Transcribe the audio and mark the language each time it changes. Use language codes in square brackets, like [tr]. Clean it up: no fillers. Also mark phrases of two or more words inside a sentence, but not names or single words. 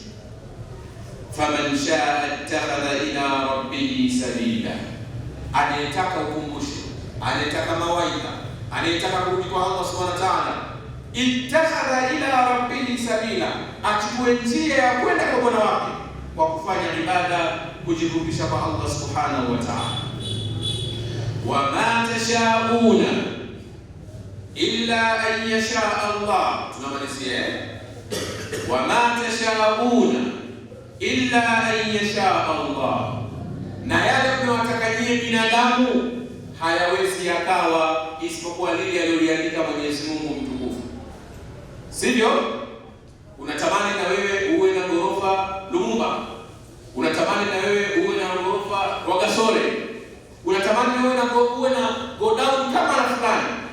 [ar] فمن شاء اتخذ إلى ربه سبيلا, [sw] anayetaka ukumbusho, anayetaka mawaidha, anayetaka kurudi kwa Allah [ar] سبحانه وتعالى, اتخذ إلى ربه سبيلا, [sw] achukue njia ya kwenda kwa Bwana wake kwa kufanya ibada, kujirudisha kwa Allah [ar] سبحانه وتعالى. وما تشاؤون إلا أن يشاء الله tunamalizia وما تشاؤون إلا أن يشاء الله, [sw] na yale mnayotaka nyinyi binadamu hayawezi yakawa isipokuwa lile aliloliandika Mwenyezi Mungu mtukufu, sivyo? Unatamani na wewe uwe na ghorofa Lumumba, unatamani na wewe uwe na ghorofa Rwagasore, unatamani na wewe uwe na godown kama na fulani.